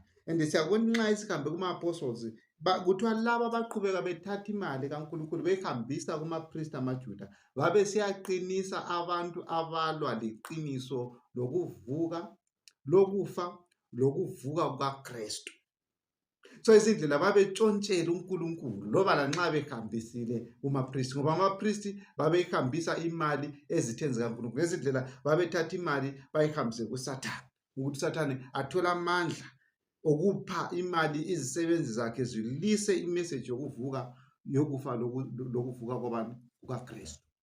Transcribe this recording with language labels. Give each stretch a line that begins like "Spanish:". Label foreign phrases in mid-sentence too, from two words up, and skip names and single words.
North Ndebele: And siyabona nxa isihambe kuma-apostles kuthiwa laba abaqhubeka bethatha imali kaNkulunkulu behambisa kuma-priest amaJuda babe siyaqinisa abantu abalwa leqiniso lokuvuka lokufa lokuvuka kukaKristu. So izindlela babetshontshela uNkulunkulu loba lanxa behambisile kuma-priest ngoba ama-priest babehambisa imali ezitheni zikaNkulunkulu. Ngezindlela babethatha imali bayihambise kuSathane ukuthi uSathane athola amandla okupha imali izisebenzi zakhe zilise imessage yokuvuka yokufa lokuvuka kwabantu kukaKristu.